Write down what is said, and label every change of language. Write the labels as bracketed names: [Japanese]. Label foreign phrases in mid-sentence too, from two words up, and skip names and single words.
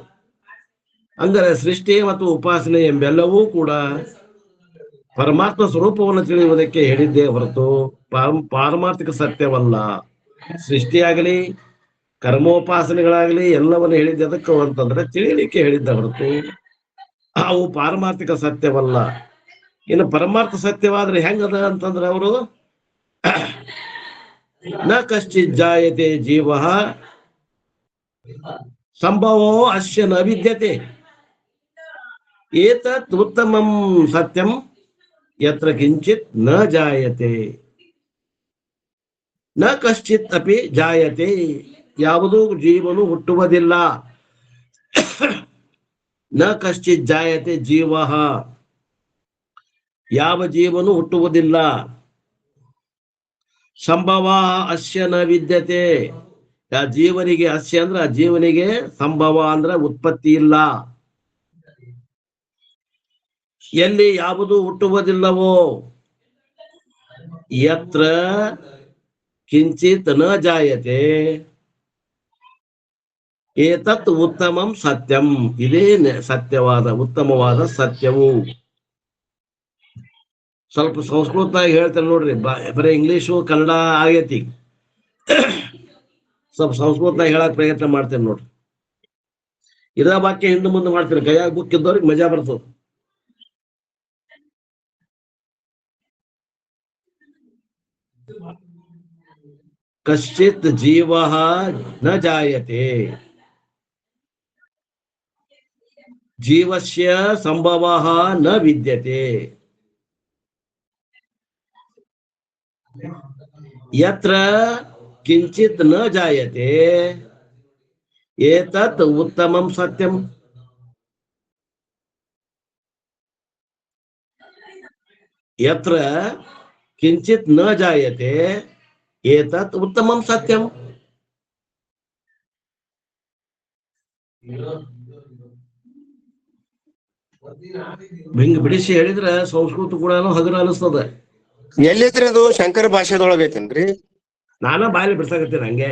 [Kannada] ಅಂದರೆ ಸೃಷ್ಟಿ ಮತ್ತು ಉಪಾಸನೆ ಎಂಬೆಲ್ಲವೂ ಕೂಡ ಪರಮಾತ್ಮ ಸ್ವರೂಪವನ್ನು ತಿಳಿಯುವುದಕ್ಕೆ ಹೇಳಿದ್ದೇ ಹೊರತು ಪಾರಮಾರ್ಥಿಕ ಸತ್ಯವಲ್ಲ. ಸೃಷ್ಟಿಯಾಗಲಿ ಕರ್ಮೋಪಾಸನೆಗಳಾಗಲಿ ಎಲ್ಲವನ್ನು ಹೇಳಿದ್ದೆ ಅದಕ್ಕೆ ಅಂತಂದ್ರೆ ತಿಳಿಯಲಿಕ್ಕೆ ಹೇಳಿದ್ದ ಹೊರತು ಅವು ಪಾರಮಾರ್ಥಿಕ ಸತ್ಯವಲ್ಲ. ಇನ್ನು ಪರಮಾರ್ಥ ಸತ್ಯವಾದ್ರೆ ಹೆಂಗದ ಅಂತಂದ್ರೆ ಅವರು [Sanskrit] ನ ಕಶ್ಚಿತ್ ಜಾಯತೆ ಜೀವ ಸಂಭವೋ ಅಸ್ಯ ನ ವಿದ್ಯತೆ ಏತತ್ ಉತ್ತಮಂ ಸತ್ಯಂ ಯತ್ರ ಕಿಂಚಿತ್ ನ ಜಾಯತೆ ನ ಕಶ್ಚಿತ್ ಅಪಿ ಜಾಯತೆ. [Kannada] ಯಾವುದೂ ಜೀವನು ಹುಟ್ಟುವುದಿಲ್ಲ. [Sanskrit] ನ ಕಶ್ಚಿತ್ ಜಾಯತೆ ಜೀವ, [Kannada] ಯಾವ ಜೀವನು ಹುಟ್ಟುವುದಿಲ್ಲ. [Sanskrit] ಸಂಭವ ಅಸ್ಯ ನ ವಿದ್ಯತೆ, [Kannada] ಆ ಜೀವನಿಗೆ ಅಸ್ಯ ಅಂದ್ರೆ ಆ ಜೀವನಿಗೆ ಸಂಭವ ಅಂದ್ರೆ ಉತ್ಪತ್ತಿ ಇಲ್ಲ. ಎಲ್ಲಿ ಯಾವುದು ಹುಟ್ಟುವುದಿಲ್ಲವೋ [Sanskrit] ಯತ್ರ ಕಿಂಚಿತ್ ನ ಜಾಯತೆ ಏತತ್ ಉತ್ತಮಂ ಸತ್ಯಂ, [Kannada] ಇದೇ ಸತ್ಯವಾದ ಉತ್ತಮವಾದ ಸತ್ಯವು. ಸ್ವಲ್ಪ ಸಂಸ್ಕೃತವಾಗಿ ಹೇಳ್ತೇನೆ ನೋಡ್ರಿ, ಬರೀ ಇಂಗ್ಲಿಷು ಕನ್ನಡ ಆಗೈತಿ. ಸ್ವಲ್ಪ ಸಂಸ್ಕೃತವಾಗಿ ಹೇಳಕ್ ಪ್ರಯತ್ನ ಮಾಡ್ತೇನೆ ನೋಡ್ರಿ. ಇದ ವಾಕ್ಯ ಹಿಂದೆ ಮುಂದೆ ಮಾಡ್ತೇನೆ, ಕೈಯಾಗ ಬುಕ್ ಇದ್ದವ್ರಿಗೆ ಮಜಾ ಬರ್ತದೆ. [Sanskrit] ಕಶ್ಚಿತ್ ಜೀವ ನ ಜಾಯತೆ ಜೀವಸ್ಯ ಸಂಭವ ನ ವಿದ್ಯತೆ ಯತ್ರ ಕಿಂಚಿತ್ ನ ಜಾಯತೆ ಏತತ್ ಉತ್ತಮಂ ಸತ್ಯಂ. ಯತ್ರ ಕಿಂಚಿತ್ ನ ಜಾಯತೆ ಏತತ್ ಉತ್ತಮಂ ಸತ್ಯಂ. [Kannada] ಹಿಂಗ್ ಬಿಡಿಸಿ ಹೇಳಿದ್ರೆ ಸಂಸ್ಕೃತ ಕೂಡ ಹಗುರ ಅನಿಸ್ತದ. ಎಲ್ಲಿದ್ರಿ ಅದು? ಶಂಕರ ಭಾಷೆದೊಳಗ ಐತೇನ್ರಿ? ನಾನ ಬಾಯಲ್ಲಿ ಬಿಡ್ಸಾಕತ್ತೀನಿ ಹಂಗೆ.